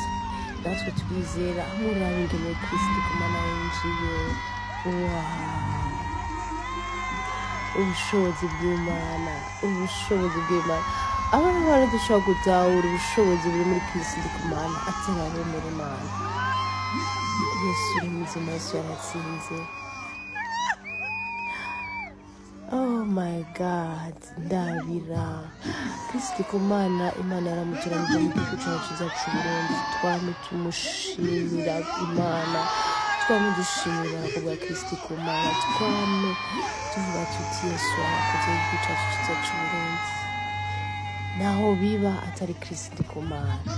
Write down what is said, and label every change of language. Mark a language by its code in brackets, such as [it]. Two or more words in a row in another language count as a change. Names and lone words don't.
[rn] Natwe twizera muraba ingene Chris Ndikumana yinjiye, ubushobozi bw'Imana, ubushobozi bw'Imana. Abantu bari dushobora gutahura ubushobozi buri muri Chris Ndikumana atarabemera Imana. Yesu uri muzima, Yesu yaratsinze. [en] Oh my God, [rn] ndabira Chris Ndikumana Imana yaramutoranije mu gihugu cyacu cy'u Burundi. Twame tumushimira Imana, twame dushimira kubwa Chris Ndikumana, twame tuvuga tuti Yesu arakoze igihugu cyacu cy'u Burundi, naho biba atari Chris Ndikumana.